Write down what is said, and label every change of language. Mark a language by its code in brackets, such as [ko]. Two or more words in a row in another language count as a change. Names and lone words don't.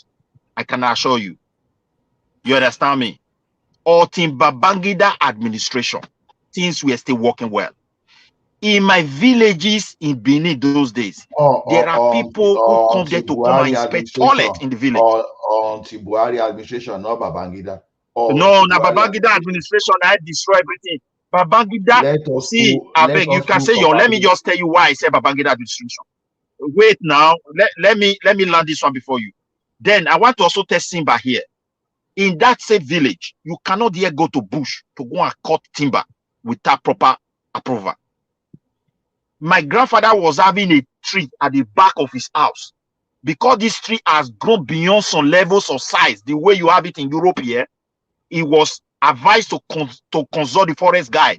[en] I can assure you. You understand me? Or Babangida administration, things were still working well. In my villages in Benin those days, there are people who come there to come and inspect toilet in the village. On Buhari administration, not Babangida. No, Babangida administration, I destroy everything. Babangida, you can say let me just tell you why I say Babangida administration. Wait now, let me land this one before you. Then I want to also test Simba here. In that same village, you cannot yet go to bush to go and cut timber without proper approval. My grandfather was having a tree at the back of his house. Because this tree has grown beyond some levels of size, the way you have it in Europe here, he was advised to consult the forest guide.